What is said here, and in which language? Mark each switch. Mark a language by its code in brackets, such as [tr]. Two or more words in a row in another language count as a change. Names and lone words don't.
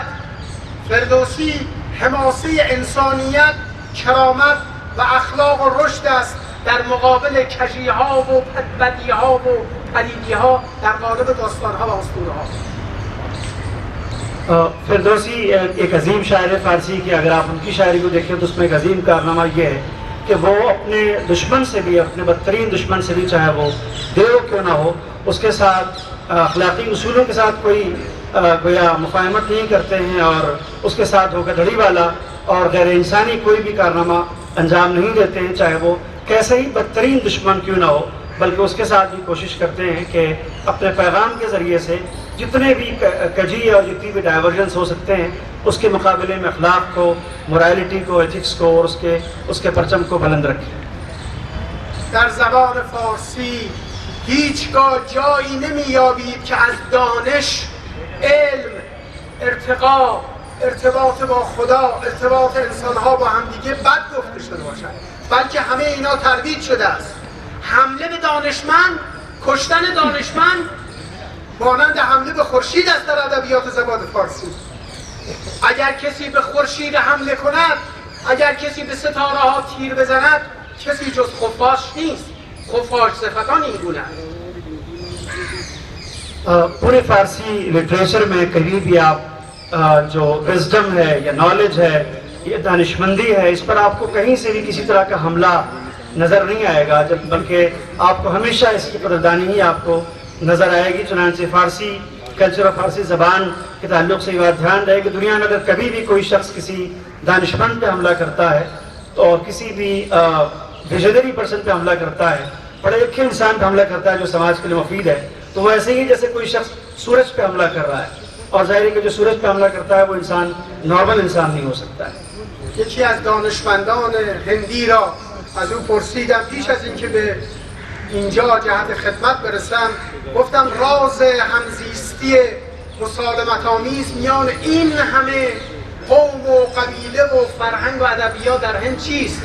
[fa] فردوسی حماسه انسانیت، کرامت و اخلاق و رشد است در مقابل کجی ها و بدی ها و پلیدی ها در قالب داستان ها و اسطوره ها. [ur] فردوسی ایک عظیم شاعر فارسی کی اگر آپ ان کی شاعری کو دیکھیں تو اس میں ایک عظیم کارنامہ یہ ہے کہ وہ اپنے دشمن سے بھی، اپنے بدترین دشمن سے بھی، چاہے وہ دیو کیوں نہ ہو، اس کے ساتھ اخلاقی اصولوں کے ساتھ کوئی گویا مفاہمت نہیں کرتے ہیں اور اس کے ساتھ دھوکا دھڑی والا اور غیر انسانی کوئی بھی کارنامہ انجام نہیں دیتے ہیں، چاہے وہ کیسے ہی بدترین دشمن کیوں نہ ہو، بلکہ اس کے ساتھ بھی کوشش کرتے ہیں کہ اپنے پیغام کے ذریعے سے جتنے بھی کجی اور جتنی بھی ڈائیورجنس ہو سکتے ہیں اس کے مقابلے میں اخلاق کو، مورالٹی کو، ایتھکس کو اور اس کے پرچم کو بلند رکھیں. [fa] در زبان فارسی هیچگاه جایی نمی‌یابید که از دانش، علم، ارتقا، ارتباط با خدا، ارتباط انسان‌ها با همدیگه بد گفته شده باشد، بلکه همه اینا ترویج شده است. حمله به دانشمند، کشتن دانشمند مانند حمله به خورشید است در ادبیات زبان فارسی. اگر کسی به خورشید حمله کند، اگر کسی به ستاره ها تیر بزند، کسی جز خفاش نیست. خفاش صفتان این گونه است. [ur] پورے فارسی لٹریچر میں کہیں بھی آپ جو وزڈم ہے یا نالج ہے یا دانشمندی ہے، اس پر آپ کو کہیں سے بھی کسی طرح کا حملہ نظر نہیں آئے گا، جب بلکہ آپ کو ہمیشہ اس کی قدردانی ہی آپ کو نظر آئے گی. چنانچہ فارسی کلچر اور فارسی زبان کے تعلق سے یہ بات دھیان رہے کہ دنیا میں اگر کبھی بھی کوئی شخص کسی دانشمند پہ حملہ کرتا ہے تو اور کسی بھی [en] visionary person [ur] پہ حملہ کرتا ہے، پڑھے لکھے انسان پہ حملہ کرتا ہے جو سماج کے لیے مفید ہے، تو وہ ایسے ہی جیسے کوئی شخص سورج پہ حملہ کر رہا ہے، اور ظاہر ہے کہ جو سورج پہ حملہ کرتا ہے وہ انسان نارمل انسان نہیں ہو سکتا ہے. [fa] یکی از دانشمندان هندی را از او پرسیدم پیش از اینکه به اینجا جهت خدمت برسم، گفتم راز همزیستی مسالمت‌آمیز میان این همه قوم و قبیله و فرهنگ و ادبیات در هند چیست؟